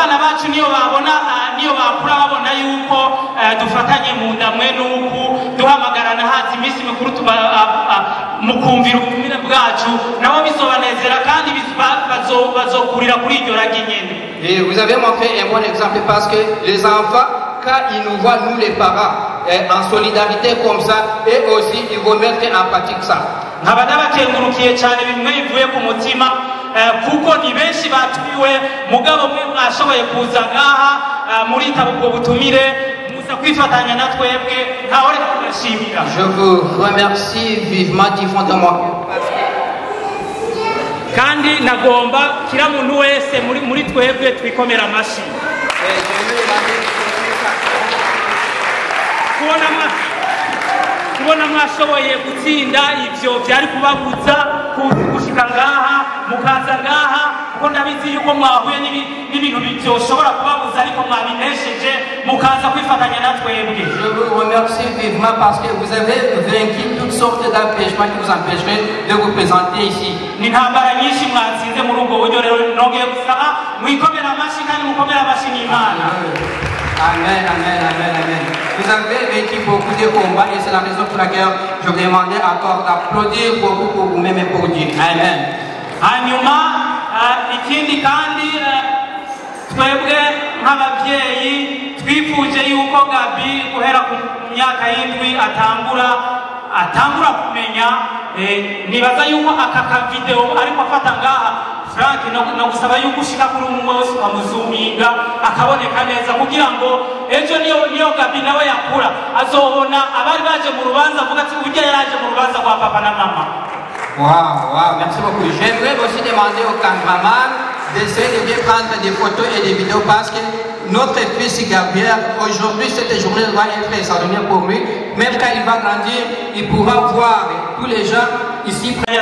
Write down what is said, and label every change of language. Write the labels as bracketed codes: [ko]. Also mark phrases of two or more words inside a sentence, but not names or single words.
[fr] Et vous avez montré un bon exemple parce que les enfants, quand ils nous voient, nous les parents, en solidarité comme ça, et aussi ils vont mettre en pratique ça. [rn] Kuko ni benshi batumiwe mugabo mwe mwashoboye kuza ngaha murita ubwo butumire muza kwifatanya na twebwe ntawore kubashimira. [fr] Je vous remercie vivement du fond de moi. [rn] Kandi nagomba kila muntu wese muri twebwe twikomera amashi. Kubona mwashoboye gutsinda ivyo byari kubabuza gushika ngaha mukaza ngaha kuko ndabizi yuko mwahuye n'ibintu byoshobora kubabuza ariko mwabinesheje mukaza kwifatanya na twebwe. [fr] Je vous remercie vivement parce que vous avez vaincu toutes sortes d'empêchements qui vous empêcheraient de vous présenter ici. [rn] Ni ntambara nyinshi mwatsinze muri ubwo buryo rero nongeye gusaba mwikomera amashi kandi mukomera amashi n'Imana. Amen, amen, amen, amen. [fr] Vous avez vécu beaucoup de combats et c'est la raison pour laquelle je vous demandais encore d'applaudir beaucoup pour vous-même et pour Dieu. [rn] Amen. Hanyuma ikindi kandi twebwe nk'ababyeyi twifuje yuko Gabi guhera ku myaka y'indwi atangura kumenya nibaza yuko aka video ariko afata ngaha Frank no gusaba yuko ushika kuri umwose amuzuminga akaboneka neza kugira ngo ejo niyo Gabi nawe yakura azobona abari baje mu rubanza avuga ati ujya yaraje mu rubanza kwa papa na mama. [fr] Wow, merci beaucoup. J'aimerais aussi demander au cameraman d'essayer de bien prendre des photos et des vidéos parce que notre fils Gabriel, aujourd'hui, cette journée va être extraordinaire pour lui. Même quand il va grandir, il pourra voir tous les gens ici.